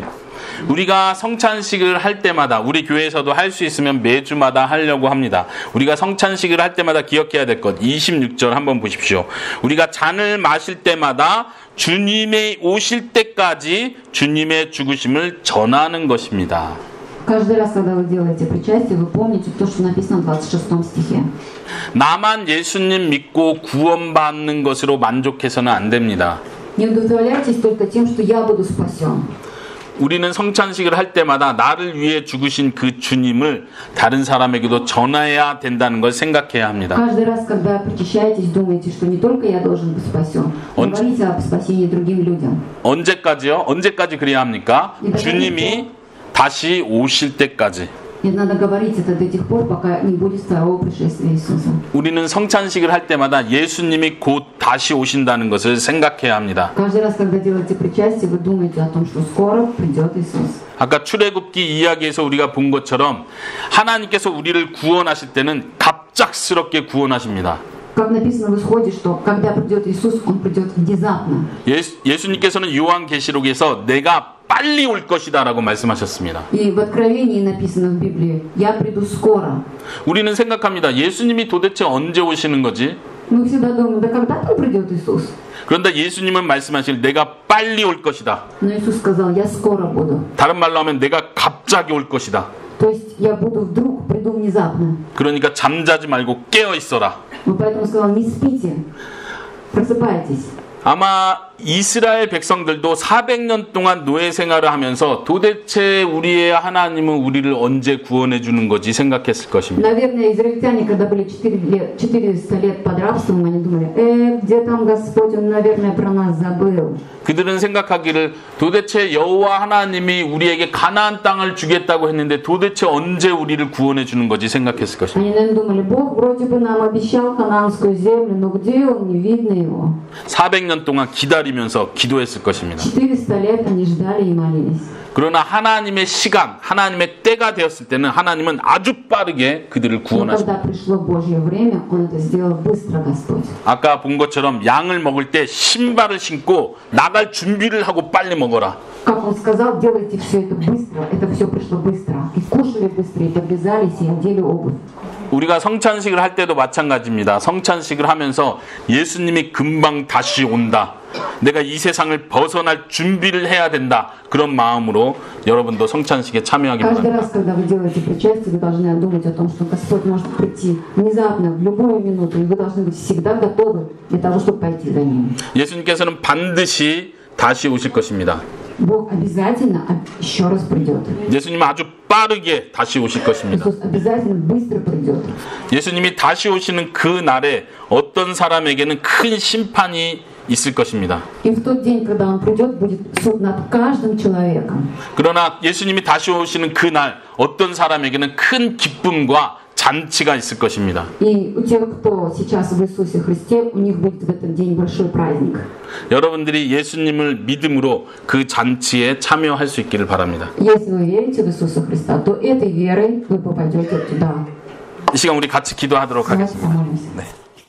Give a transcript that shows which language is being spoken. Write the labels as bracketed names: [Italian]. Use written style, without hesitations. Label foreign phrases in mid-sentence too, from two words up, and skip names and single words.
[Korean] 우리가 성찬식을 할 때마다 우리 교회에서도 할 수 있으면 매주마다 하려고 합니다. 우리가 성찬식을 할 때마다 기억해야 될 것 26절 한번 보십시오. 우리가 잔을 마실 때마다 주님이 오실 때까지 주님의 죽으심을 전하는 것입니다. [Russian] Каждый раз, когда вы делаете причастие, вы помните то, что написано в 26 стихе. [Korean] 나만 예수님 믿고 구원받는 것으로 만족해서는 안 됩니다. [Russian] Не удовлетворяйтесь только тем, что я буду спасен. [Korean] 우리는 성찬식을 할 때마다 나를 위해 죽으신 그 주님을 다른 사람에게도 전해야 된다는 걸 생각해야 합니다. [Russian] Каждый раз, когда причащаетесь, думайте, что не только я должен быть спасен. Говорите об спасении другим людям. [Korean] 언제까지요? 언제까지 그래야 합니까? 주님이 다시 오실 때까지. [Russian] И надо говорить это до тех пор, пока не будет второго пришествия Иисуса. [Korean] 우리는 성찬식을 할 때마다 예수님이 곧 다시 오신다는 것을 생각해야 합니다. [Russian] Каждый раз, когда делаете причастие, вы думаете о том, что скоро придет Иисус. [Korean] 아까 출애굽기 이야기에서 우리가 본 것처럼 하나님께서 우리를 구원하실 때는 갑작스럽게 구원하십니다. [Russian] Как написано в Исходе, что когда придет Иисус, Он придет внезапно. [Korean] 예수님께서는 요한계시록에서 내가 빨리 올 것이다 라고 말씀하셨습니다. [Russian] И в Откровении написано в Библии, «Я приду скоро». [Korean] 우리는 생각합니다. 예수님이 도대체 언제 오시는 거지? [Russian] Мы всегда думаем, да когда там придет Иисус? [Korean] 그런데 예수님은 말씀하실 내가 빨리 올 것이다. [Russian] Но Иисус сказал, «Я скоро буду». [Korean] 다른 말로 하면 내가 갑자기 올 것이다. [Russian] То есть я буду вдруг, приду внезапно. [Korean] 그러니까 잠자지 말고 깨어 있어라. [Russian] Поэтому сказал, не спите, просыпайтесь. [Korean] 아마 이스라엘 백성들도 400년 동안 노예 생활을 하면서 도대체 우리의 하나님은 우리를 언제 구원해 주는 거지 생각했을 것입니다. [Russian] Наверное, израильтяне, когда были 400 лет под рабством, они думали, где там Господь, Он, наверное, про нас забыл. [Korean] 그들은 생각하기를 도대체 여호와 하나님이 우리에게 가나안 땅을 주겠다고 했는데 도대체 언제 우리를 구원해 주는 거지 생각했을 것입니다. [Russian] Они, наверное, думали, Бог вроде бы нам обещал ханаанскую землю, но где Он, не видно Его. [Korean] 400년 동안 기다리면서 기도했을 것입니다. [Russian] 400 лет они ждали и молились. [Korean] 그러나 하나님의 시간, 하나님의 때가 되었을 때는 하나님은 아주 빠르게 그들을 [Russian] Но [Korean] 구원하십니다. [Russian] когда пришло Божье время, Он это сделал быстро, Господь. [Korean] 아까 본 것처럼 양을 먹을 때 신발을 신고 나갈 준비를 하고 빨리 먹어라. [Russian] Как Он сказал, делайте все это быстро. Это все пришло быстро. И кушали быстро, и подвязались, и одели обувь. [Korean] 우리가 성찬식을 할 때도 마찬가지입니다. 성찬식을 하면서 예수님이 금방 다시 온다. 내가 이 세상을 벗어날 준비를 해야 된다. 그런 마음으로 여러분도 성찬식에 참여하기 [Russian] Каждый [Korean] 바랍니다. [Russian] раз, когда вы делаете причастие, вы должны думать о том, что Господь может прийти внезапно, в любую минуту, и вы должны быть всегда готовы для того, чтобы пойти за Ним. [Korean] 예수님께서는 반드시 다시 오실 것입니다. [Russian] Бог обязательно еще раз придет. [Korean] 예수님은 아주 빠르게 다시 오실 것입니다. [Russian] Иисус обязательно быстро придет. [Korean] 예수님이 다시 오시는 그 날에 어떤 사람에게는 큰 심판이 있을 것입니다. [Russian] И в тот день, когда Он придет, будет суд над каждым человеком. [Korean] 그러나 예수님이 다시 오시는 그 날 어떤 사람에게는 큰 기쁨과 잔치가 있을 것입니다. [Russian] И у тех, кто сейчас в Иисусе Христе, у них будет в этот день большой праздник. [Korean] 여러분들이 예수님을 믿음으로 그 잔치에 참여할 수 있기를 바랍니다. [Russian] Если вы верите в Иисуса Христа, то этой верой вы попадете туда. [Korean] 이 시간 우리 같이 기도하도록 [Russian] Давайте [Korean] 하겠습니다. [Russian] помолимся. [Korean] 네.